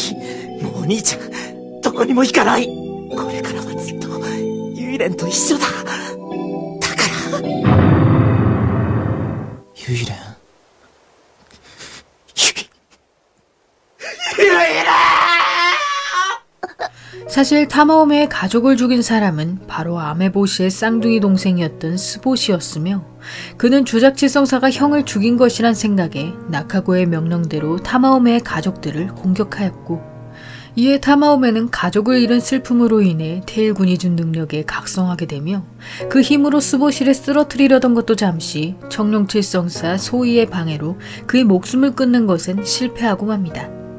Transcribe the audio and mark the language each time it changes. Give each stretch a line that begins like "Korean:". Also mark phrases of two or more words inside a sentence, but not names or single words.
Japanese: もう兄ちゃん、どこにも行かない。これからはずっと、ユイレンと一緒だ。だから。ユイレン？ユイレン！
Korean: 사실 타마오메의 가족을 죽인 사람은 바로 아메보시의 쌍둥이 동생이었던 스보시였으며 그는 주작지성사가 형을 죽인 것이란 생각에 나카고의 명령대로 타마오메의 가족들을 공격하였고 이에 타마오메는 가족을 잃은 슬픔으로 인해 테일군이 준 능력에 각성하게 되며 그 힘으로 스보시를 쓰러뜨리려던 것도 잠시 청룡칠성사 소이의 방해로 그의 목숨을 끊는 것은 실패하고 맙니다.